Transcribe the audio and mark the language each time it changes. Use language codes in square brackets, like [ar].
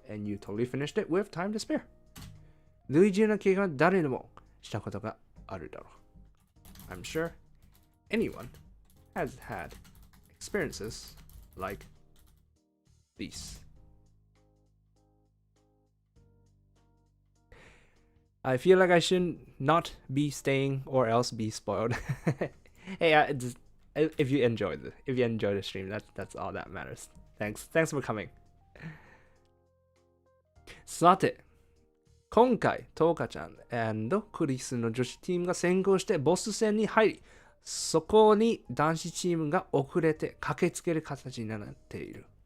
[en] And you totally finished it with time to spare. [ja] 類似な経験は誰でもしたことがあるだろう。 [en] I'm sure anyone has had experiences like these. I feel like I should not be staying or else be spoiled. Hey, if you enjoyed the stream, that's all that matters. Thanks for coming. [ja] さて、今回トーカちゃん&クリスの女子チームが先行してボス戦に入り、そこに男子チームが遅れて駆けつける形になっている。